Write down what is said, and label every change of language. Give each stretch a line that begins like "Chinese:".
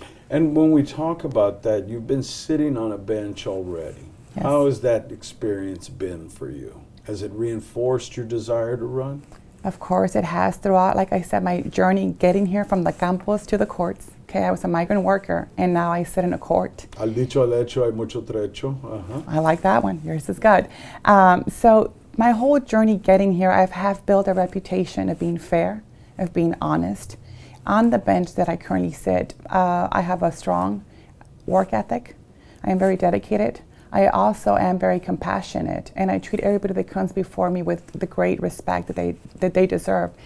English: And when we talk about that, you've been sitting on a bench already. Yes. How has that experience been for you? Has it reinforced your desire to run? Of course it has. Throughout, like I said, my journey getting here from the campus to the courts. Okay, I was a migrant worker, and now I sit in a court.
Spanish: Al dicho al hecho hay mucho trecho.
English: I like that one. Yours is good. So my whole journey getting here, I have built a reputation of being fair, of being honest. On the bench that I currently sit, I have a strong work ethic. I am very dedicated. I also am very compassionate, and I treat everybody that comes before me with the great respect that they deserve.